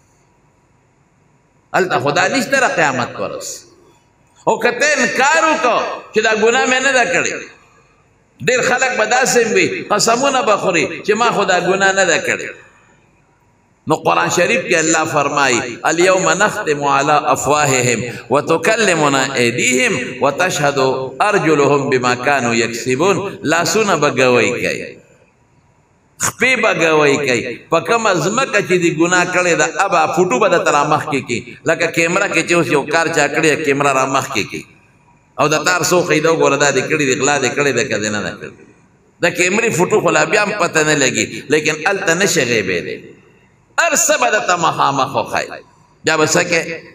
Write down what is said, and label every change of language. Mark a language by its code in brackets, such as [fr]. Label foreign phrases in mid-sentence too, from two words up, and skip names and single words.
[ps] هلته خدا نشته د قیامت په ورځ او که ته انکار وکړو چې دا ګناه مې نه ده کړې ډېر خلک به داسې وي قسمونه به خوري چې ما خو دا ګناه نه ده کړې نو [ur] قرآن شریف کے اللہ فرمائی [ar] الیوم نختم علی افواہہم وتکلمنا ایدیہم وتشہد ارجلہم بما کانوا یکسبون [ps] لاسونا بگوئی گئی خپې به ګوی کوي په کومه ځمکه چې دې ګناه کړې ده ابا فوټو به درته رامخکې کړي لکه کیمره کې چې اوس یو کار چا کړی کیمره رامخکې کړي او د تار څو ښیي ده وګوره دا دې کړي دي غلا دې کړې ده که دې نه ده کړې د کیمرې فوټو خو لا بیا هم پته نه لګي لیکن هلته نشي غیبېدی هر څه به درته مخامخ وښایي بیا به څه کې